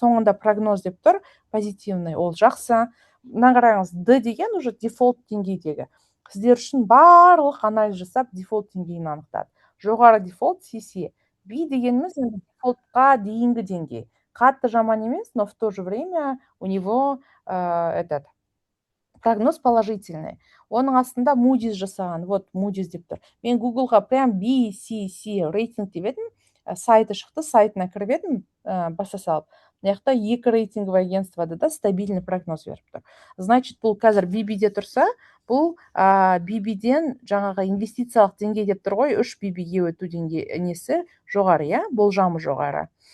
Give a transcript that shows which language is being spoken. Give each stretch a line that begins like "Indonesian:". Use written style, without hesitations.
Kazakh: Соңында прогноз деп тұр, позитивный, ол жақсы. Мына қараңыз, D деген уже дефолт деңгейдегі. Сіздер үшін барлық анализ жасап, дефолт деңгейін анықтады. Жоғары дефолт CC. B дегеніміз дефолтқа дейінгі деңгей. Қатты жаман емес,
Russian: но в то же время у него прогноз положительный.
Kazakh: Оның астында Moody's жасаған. Вот Moody's деп тұр. Мен Google-ға прям BCC рейтинг деп едім, сайты шықты, сайтына кіріп едім, баса салып. Мына екі рейтинговый агентствода да стабильный прогноз беріп тұр. Значит, бұл қазір BB-де тұрса, бұл BB-ден жаңағы инвестициялық деңгей деп тұр ғой, 3 BB-ге өту несі жоғары, болжамы жоғары.